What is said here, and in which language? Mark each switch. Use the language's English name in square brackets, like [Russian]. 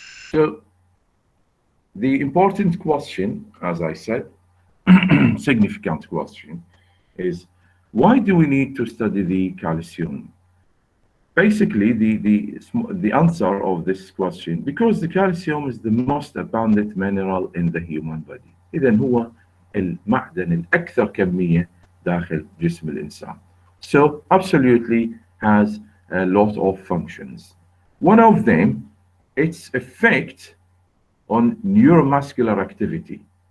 [English] So the important question, as I said, significant question, is why do we need to study the calcium? Basically, the answer of this question, because the calcium is the most abundant mineral in the human body. [Arabic] إذن هو المعدن الأكثر كمية داخل جسم الإنسان. [English] So absolutely has a lot of functions. One of them, its effect on neuromuscular activity.